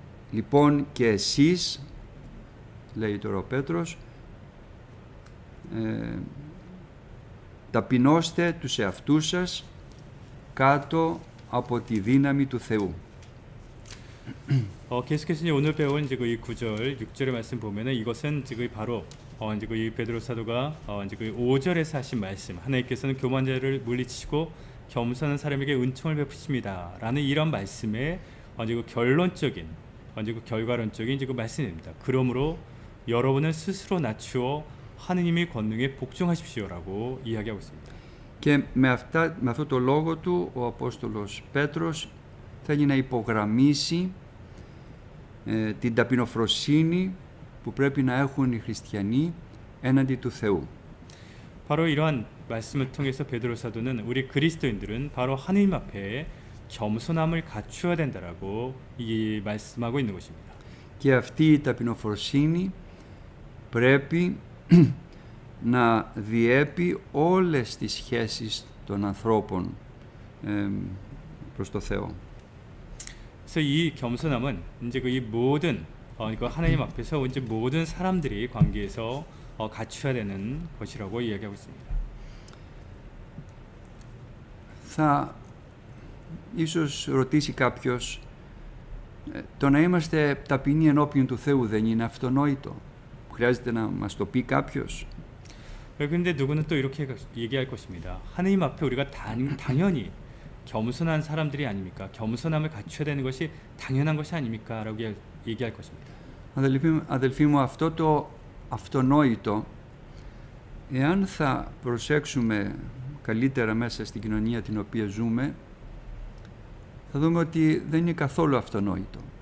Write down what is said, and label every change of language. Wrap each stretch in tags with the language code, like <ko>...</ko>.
<el>λοιπόν και εσείς, λέει τώρα ο Πέτρος, ταπεινώστε τους εαυτούς σας κάτω από τη δύναμη του Θεού.</el> <ko>계속해서 이제 오늘 배운 이제 그 이 9절, 6절의 말씀 보면은 이것은 지금 바로 이제 그 이 베드로 사도가 이제 그 5절에서 하신 말씀, 하나님께서는 교만한 자를 물리치시고 겸손한 사람에게 은총을 베푸십니다라는 이런 말씀의 이제 그 결론적인, 이제 그 결과론적인 이제 그 말씀입니다. 그러므로 여러분은 스스로 낮추어 하느님의 권능에 복종하십시오라고 이야기하고 있습니다.</ko> <el>Και με αυτό το λόγο του ο Απόστολος Πέτρος θέλει να υπογραμμίσει την ταπεινοφροσύνη που πρέπει να έχουν οι χριστιανοί έναντι του Θεού.</el> <ko>바로 이러한 말씀을 통해서 베드로 사도는 우리 그리스도인들은 바로 하느님 앞에 겸손함을 갖추어야 된다라고 이 말씀하고 있는 것입니다.</ko> <el>Και αυτή η ταπεινοφροσύνη πρέπει να διέπει όλες τις σχέσεις των ανθρώπων προς το Θεό.</el> <ko>그래서 이 겸손함은 이제 그 이 모든 그 하나님 앞에서 이제 모든 사람들이 관계에서 갖춰야 되는 것이라고 이야기하고 있습니다.</ko> <el>Θα ίσως ρωτήσει κάποιος, το να είμαστε ταπεινοί ενώπιον του Θεού δεν είναι αυτονόητο? Χρειάζεται να μας το πει κάποιος?</el> <ko>그런데 누구는 또 이렇게 얘기할 것입니다. 하나님 앞에 우리가 당연히 겸손한 사람들이 아닙니까? 겸손함을 갖춰야 되는 것이 당연한 것이 아닙니까? 라고 얘기할 것입니다.</ko> <el>Αδελφοί μου, αυτό το αυτονόητο, εάν θα προσέξουμε καλύτερα μέσα στην κοινωνία την οποία ζούμε, θα δούμε ότι δεν είναι καθόλου αυτονόητο.</el>